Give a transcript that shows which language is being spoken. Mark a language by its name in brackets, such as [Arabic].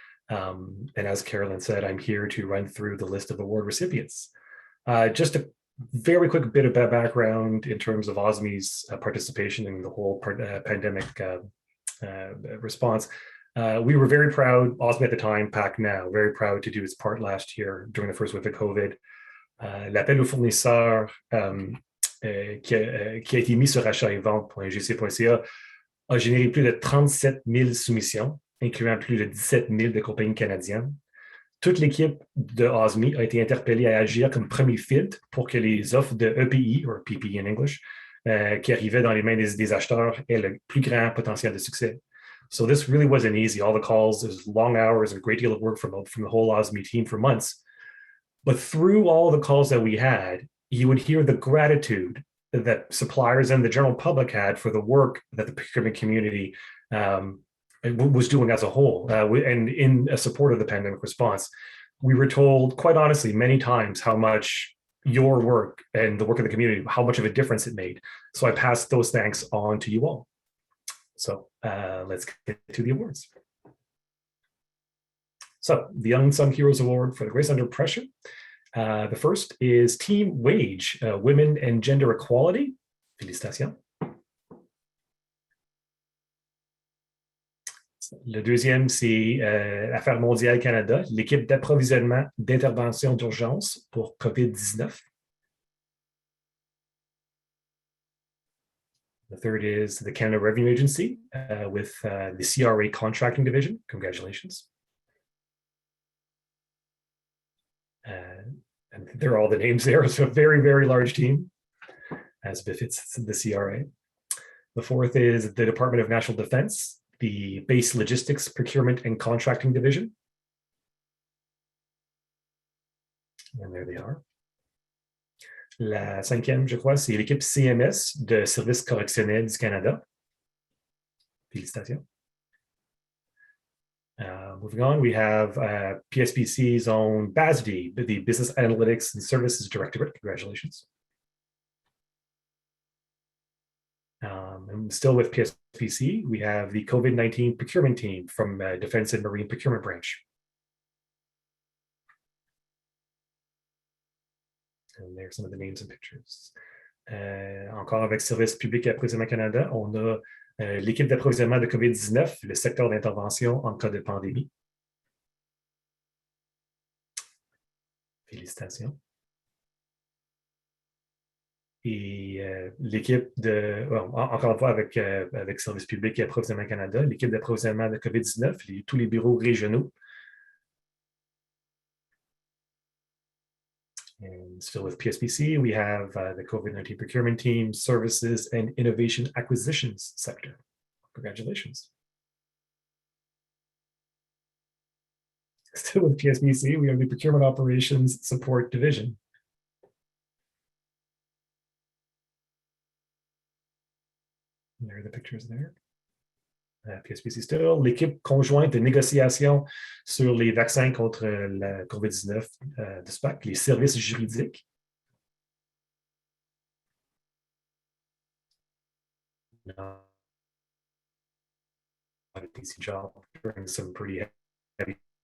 [English] And as Carolyn said, I'm here to run through the list of award recipients. Just a very quick bit of background in terms of OSME's participation in the whole pandemic response. We were very proud, OSME at the time, PAC now, very proud to do its part last year during the first wave of COVID. [French] L'appel aux fournisseurs qui a été mis sur achat-et-vente.gc.ca a généré plus de 37 000 soumissions, incluant plus de 17 000 de compagnies canadiennes. Toute l'équipe de OSME a été interpellée à agir comme premier filtre pour que les offres de EPI, ou [English] PPE in English, [French] qui arrivaient dans les mains des acheteurs aient le plus grand potentiel de succès. [English] So this really wasn't easy. All the calls, there's long hours and a great deal of work from the whole OSME team for months. But through all the calls that we had, you would hear the gratitude that suppliers and the general public had for the work that the procurement community was doing as a whole, and in support of the pandemic response. We were told, quite honestly, many times how much your work and the work of the community, how much of a difference it made. So I passed those thanks on to you all. So let's get to the awards. So the Unsung Heroes Award for the Grace Under Pressure. The first is Team Wage, Women and Gender Equality. [French] Félicitations. Le deuxième, c'est Affaires mondiales Canada, l'équipe d'approvisionnement d'intervention d'urgence pour COVID-19. [English] The third is the Canada Revenue Agency with the CRA Contracting Division. Congratulations. And there are all the names there. It's a very, very large team, as befits the CRA. The fourth is the Department of National Defense, the Base Logistics Procurement and Contracting Division. And there they are. [French] La cinquième, je crois, c'est l'équipe CMS de Services correctionnels du Canada. Félicitations. [English] Moving on, we have PSPC's own BASD, the Business Analytics and Services Directorate. Congratulations. And still with PSPC, we have the COVID-19 procurement team from Defense and Marine Procurement Branch. And there's some of the names and pictures. [French] Encore avec Services publics et approvisionnement Canada, on a l'équipe d'approvisionnement de COVID-19, le secteur d'intervention en cas de pandémie. Félicitations. Et l'équipe de, encore une fois avec Services publics et approvisionnement Canada, l'équipe d'approvisionnement de COVID-19, tous les bureaux régionaux. [English] And still with PSPC, we have the COVID-19 procurement team, services, and innovation acquisitions sector. Congratulations. Still with PSPC, we have the Procurement Operations Support Division. And there are the pictures there. PSPC still, [French] l'équipe conjointe de négociation sur les vaccins contre la COVID-19 de SPAC, les services juridiques. [English] A decent job during some pretty heavy